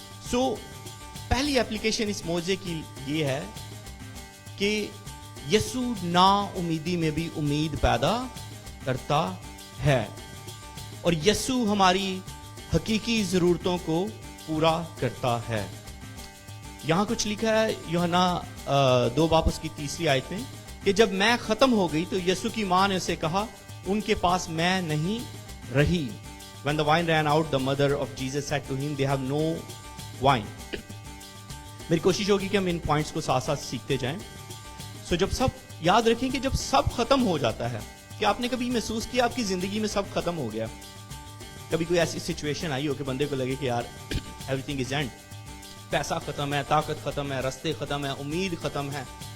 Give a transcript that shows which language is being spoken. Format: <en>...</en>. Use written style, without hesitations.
<hi>सो पहली एप्लीकेशन इस मौजे की ये है कि यीशु ना उम्मीदी में भी उम्मीद पैदा करता है, और यीशु हमारी हकीकी ज़रूरतों को पूरा करता है. यहाँ कुछ लिखा है यूहन्ना 2 बाब उसकी 3 आयत में कि जब मैं खत्म हो गई तो यीशु की मां ने उसे कहा उनके पास मैं नहीं रही.</hi> <en>When the wine ran out, the mother of Jesus said to him, they have no wine.</en> <hi>मेरी कोशिश होगी कि हम इन पॉइंट्स को साथ साथ सीखते जाएं. सो जब सब याद रखें कि जब सब खत्म हो जाता है, कि आपने कभी महसूस किया आपकी जिंदगी में सब खत्म हो गया? कभी कोई ऐसी सिचुएशन आई हो कि बंदे को लगे कि यार</hi> <en>everything is end,</en> <hi>पैसा खत्म है, ताकत खत्म है, रास्ते खत्म है, उम्मीद खत्म है.</hi>